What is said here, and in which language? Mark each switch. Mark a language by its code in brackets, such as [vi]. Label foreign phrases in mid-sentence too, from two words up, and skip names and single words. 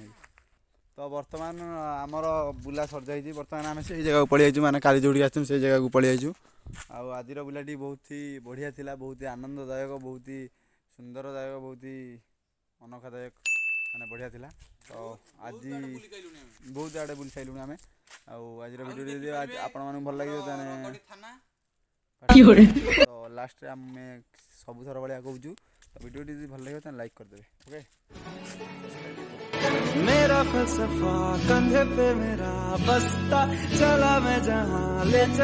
[or] ତ ବର୍ତ୍ତମାନ ଆମର ବୁଲା ସରିଯାଇଛି ବର୍ତ୍ତମାନ ଆମେ ସେଇ ଜାଗାକୁ ପଳେଇଆଇଛୁ ମାନେ କାଲି ଯେଉଁଠିକି ଆସିଛୁ ସେଇ ଜାଗାକୁ ପଳେଇଆଇଛୁ ଆଉ ଆଜିର ବୁଲାଟି ବହୁତ ହି ବଢ଼ିଆ ଥିଲା ବହୁତ ଆନନ୍ଦଦାୟକ ବହୁତ ସୁନ୍ଦରଦାୟକ ବହୁତ ଅନଖାଦାୟକ ମାନେ ବଢ଼ିଆ ଥିଲା ତ ଆଜି ବହୁତ ଆଡ଼େ ବୁଲି ସାରିଲୁଣି ଆମେ ଆଉ ଆଜିର ଭିଡ଼ିଓଟି ଯଦି ଆପଣମାନଙ୍କୁ ଭଲ ଲାଗିବ ତାହେଲେ ତ ଲାଷ୍ଟରେ ଆମେ ସବୁଥର ଭଳିଆ କହୁଛୁ ତ ଭିଡ଼ିଓଟି ଯଦି ଭଲ ଲାଗିବ ତାହେଲେ ଲାଇକ୍ କରିଦେବେ ଓକେ [hi] मेरा फलसफा कंधे पे मेरा बस्ता चला मैं जहाँ ले